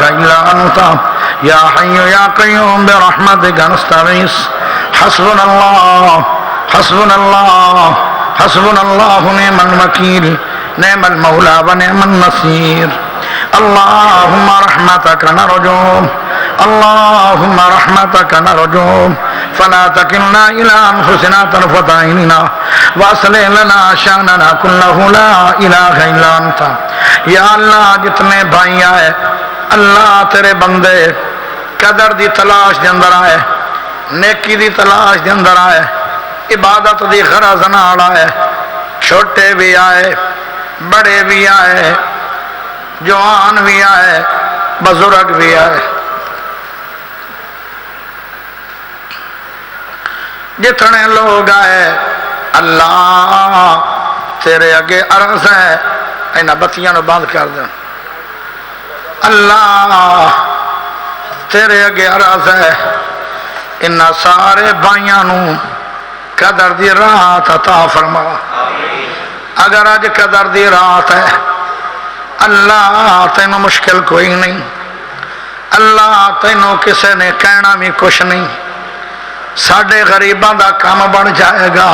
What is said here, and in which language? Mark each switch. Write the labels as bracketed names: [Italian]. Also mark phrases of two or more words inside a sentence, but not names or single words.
[Arabic] الا انت يا حي يا قيوم برحمتك نستغيث حسبنا الله حسبنا الله حسبنا الله نعم الوكيل نعم المولى ونعم النصير اللهم رحمتك نرجو اللهم رحمتك نرجو فلا تكلنا إلى أنفسنا طرفة عين واصلح لنا شأننا كله لا إله إلا أنت [Punjabi] یا اللہ جتنے بھائی آئے اللہ تیرے بندے قدر دی تلاش دے اندر آئے، نیکی دی تلاش دے اندر آئے، عبادت دی غرض نال آئے، چھوٹے بھی آئے بڑے بھی آئے جوان بھی آئے بزرگ بھی آئے، جتنے لوگ آئے اللہ تیرے اگے عرض ہے انہاں بتیاں نو بند کر دیں، اللہ تیرے اگے عرض ہے انہاں سارے بھائیاں نو قدر دی رات عطا فرما۔ اگر آج قدر دی رات ہے اللہ تینوں مشکل کوئی نہیں، اللہ تینوں کسے نے کہنا بھی کچھ نہیں، ساڑھے غریباں دا کام بڑھ جائے گا۔